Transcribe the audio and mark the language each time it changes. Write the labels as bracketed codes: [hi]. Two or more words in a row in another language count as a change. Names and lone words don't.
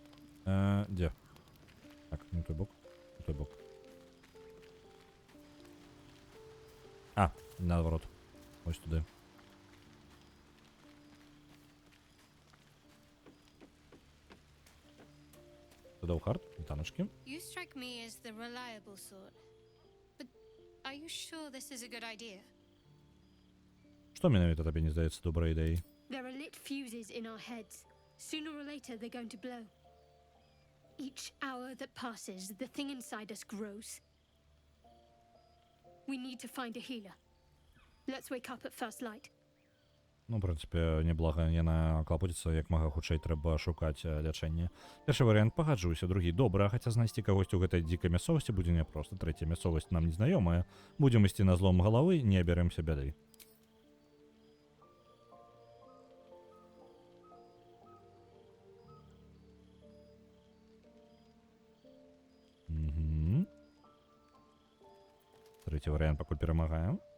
[be] Дзе? Так, не той бок. Не той бок. А, наадварот. [uk] Ось туды. Додав хард, вітаночки. [en] You strike me as the reliable sort. But are you sure this is a good idea? Што менавіта табе не здаецца добрай ідэяй? There are lit fuses in our heads. Sooner or later, they're going to blow. Each hour that passes, the thing inside us grows. We need to find a healer. Let's wake up at first light. [be] Ну, в прынцыпе, неблага яна клапоціцца, як мага хутчэй трэба шукаць лячэнне. Першы варыянт пагаджуся, другі добра, хаця знайсці кагосьці ў гэтай дзікай мясцовасці будзе няпроста. Трэця мясцовасць нам незнаёмая. Будзем ісці на злом галавы, не абярэмся бяды. Трэці варыянт пакуль перамагаем.